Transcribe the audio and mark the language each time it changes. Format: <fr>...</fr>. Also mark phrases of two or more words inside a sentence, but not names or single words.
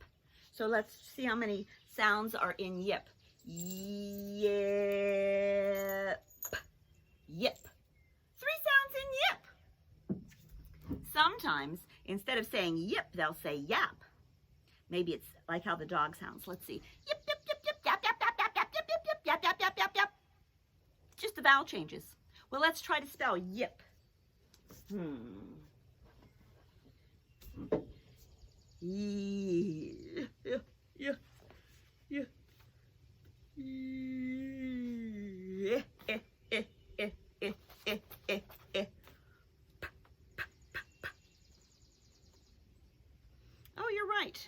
<en>So let's see how many sounds are in yip. Yip. Yip. Three sounds in yip. Sometimes, instead of saying yip, they'll say yap. Maybe it's like how the dog sounds. Let's see. Yip, yip, yip, yip, yap, yap, yap, yap, yap, yip, yip, yip, yap, yap, yap, yap, yap. Just the vowel changes. Well, let's try to spell yip. Oh, you're right.</en>